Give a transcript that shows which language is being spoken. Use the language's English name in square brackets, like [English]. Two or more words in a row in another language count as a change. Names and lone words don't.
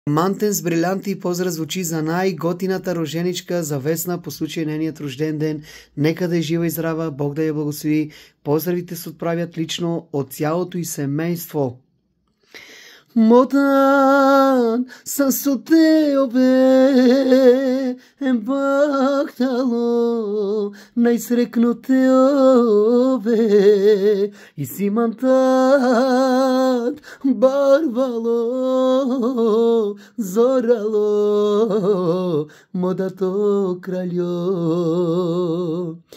[Bulgarian] Мантен с брилянти поздрав звучи за най-готината роженичка за Весна по случай нейният рожден ден. Нека да е жива и здрава, Бог да я благослови. Поздравите се отправят лично от цялото и семейство. [Romany] Мотан сасотеобе ембактало наисрекнотеобе и симантат барвало зорало модато кралё.